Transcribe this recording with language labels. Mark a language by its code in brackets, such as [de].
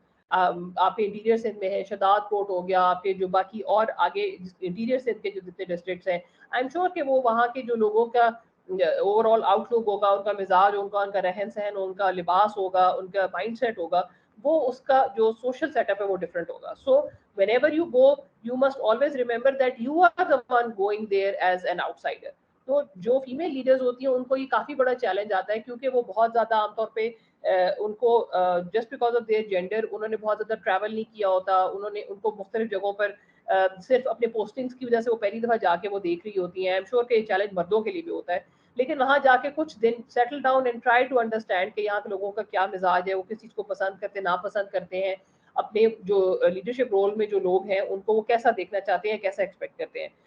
[ur] آپ کے انٹیریئر سندھ میں ہے, شداد کوٹ ہو گیا, آپ کے جو باقی اور آگے انٹیریئر سندھ کے جو جتنے ڈسٹرکٹس ہیں, [en] I am sure [ur] کہ وہ وہاں کے جو لوگوں کا اوور آل آؤٹ لک ہوگا, ان کا مزاج, ان کا رہن سہن, ان کا لباس ہوگا, ان کا مائنڈ سیٹ ہوگا, وہ اس کا جو سوشل سیٹ اپ ہے وہ ڈفرینٹ ہوگا. [en] So whenever you go, you must always remember that you are the one going there as an outsider. [ur] تو جو فیمیل لیڈرز ہوتی ہیں ان کو یہ کافی بڑا چیلنج آتا ہے, کیونکہ وہ بہت زیادہ عام طور پہ ان کو [en] just because of their gender [ur] انہوں نے بہت زیادہ ٹریول نہیں کیا ہوتا, ان کو مختلف جگہوں پر صرف اپنے پوسٹنگس کی وجہ سے وہ پہلی دفعہ جا کے وہ دیکھ رہی ہوتی ہیں. [en] I am sure [ur] کہ یہ چیلنج مردوں کے لیے بھی ہوتا ہے, لیکن وہاں جا کے کچھ دن [en] settle down and try to understand [ur] کہ یہاں کے لوگوں کا کیا مزاج ہے, وہ کس چیز کو پسند کرتے ناپسند کرتے ہیں, اپنے جو لیڈرشپ رول میں جو لوگ ہیں ان کو وہ کیسا دیکھنا چاہتے ہیں, کیسا ایکسپیکٹ کرتے ہیں.